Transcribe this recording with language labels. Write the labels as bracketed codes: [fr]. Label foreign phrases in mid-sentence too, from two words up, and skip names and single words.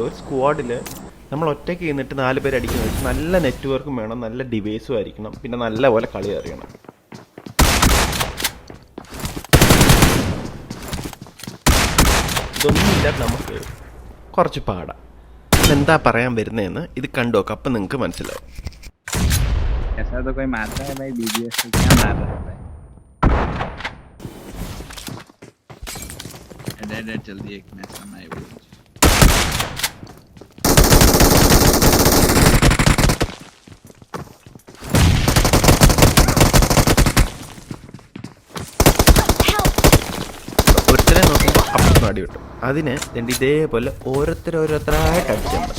[ml] ഒരു സ്ക്വാഡിൽ നമ്മൾ ഒറ്റയ്ക്ക് നിന്നിട്ട് 4 പേര് അടിക്കുന്നത് നല്ല നെറ്റ്വർക്കും വേണം, നല്ല ഡിവൈസും ആയിരിക്കണം, പിന്നെ നല്ല പോലെ കളി അറിയണം. ഇതൊന്നുമില്ലാതെ നമുക്ക് കുറച്ച് പാടാം. എന്താ പറയാൻ വരുന്നതെന്ന് ഇത് കണ്ടു നോക്കാം, അപ്പം നിങ്ങൾക്ക് മനസ്സിലാവും. [hi] ऐसा तो कोई मारता है भाई, बीबीएस से क्या मार रहा है भाई? डेड जल्दी एक मैच में आई वो [ml] ഒരുത്തരെ നോക്കുമ്പോൾ അപ്പുറത്ത് അടി കിട്ടും. അതിന് രണ്ട് ഇതേപോലെ ഓരോരുത്തരായിട്ട് അടിച്ചാൽ മതി.